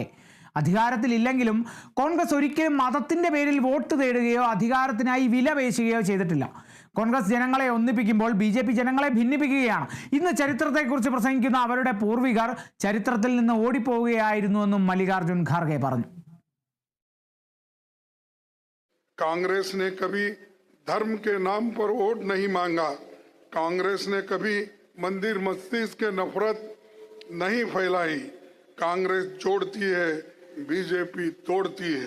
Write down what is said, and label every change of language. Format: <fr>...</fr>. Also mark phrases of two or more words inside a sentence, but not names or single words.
<ml>അധികാരത്തിലില്ലെങ്കിലും കോൺഗ്രസ് ഒരിക്കലും മതത്തിന്റെ പേരിൽ വോട്ട് തേടുകയോ അധികാരത്തിനായി വില പേശുകയോ ചെയ്തിട്ടില്ല. കോൺഗ്രസ് ജനങ്ങളെ ഒന്നിപ്പിക്കുമ്പോൾ BJP ജനങ്ങളെ ഭിന്നിപ്പിക്കുകയാണ്. ഇന്ന് ചരിത്രത്തെക്കുറിച്ച് പ്രസംഗിക്കുന്ന അവരുടെ പൂർവികർ ചരിത്രത്തിൽ നിന്ന് ഓടിപ്പോവുകയായിരുന്നുവെന്നും മല്ലികാർജുൻ ഖാർഗെ പറഞ്ഞു.</ml> <hi>कांग्रेस ने कभी धर्म के नाम पर वोट नहीं मांगा. कांग्रेस ने कभी मंदिर मस्जिद के नफरत नहीं फैलाई. कांग्रेस जोड़ती है, BJP तोड़ती है.</hi>